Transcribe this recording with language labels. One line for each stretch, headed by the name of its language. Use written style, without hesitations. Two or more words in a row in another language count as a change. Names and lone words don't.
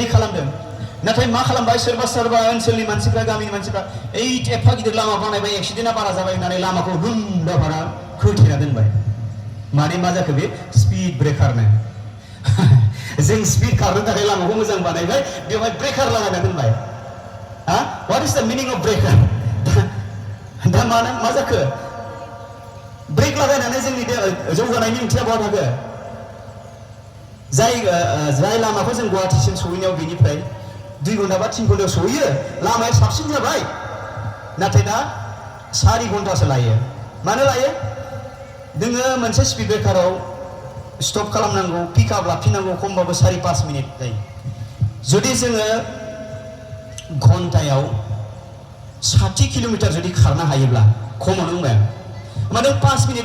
Bodo: खालामदों नाथाय मा खालामबाय सोरबा ओनसोलनि मानसिफ्रा गामिनि मानसिफ्रा ओइ एफा गिदिर लामा बानायबाय एक्सिडेन्टआ बारा जाबाय होननानै लामाखौ रुन्दा भारा खोथेना दोनबाय माने मा जाखो बे
English: speed breakerनो
Bodo: जों स्पिड खारनो थाखाय लामाखौ मोजां बानायबाय बेवहाय ब्रेकार लागायना दोनबाय हा
English: what is the meaning of breaker
Bodo: दा मा जाखो ब्रेक लागायनानै जोंनि जौगानायनि ओंथिया बहा थाखो जाय लामाखौ जों गुवाहाटीसिम सहैनायाव बेनिफ्राय 2 घन्टा बा 3 घन्टायाव सहैयो लामाया साबसिन जाबाय नाथाय दा 4 घन्टासो लायो मानो लायो नोङो मोनसे
English: speed breakerआव
Bodo: स्टप खालामनांगौ पिकआप लाफिननांगौ खमबाबो 4-5 मिनिट जायो जुदि जोङो घन्टायाव 60 किल'मिटार जुदि खारनो हायोब्ला खमावनो बुंबाय माने 5 मिनिटाव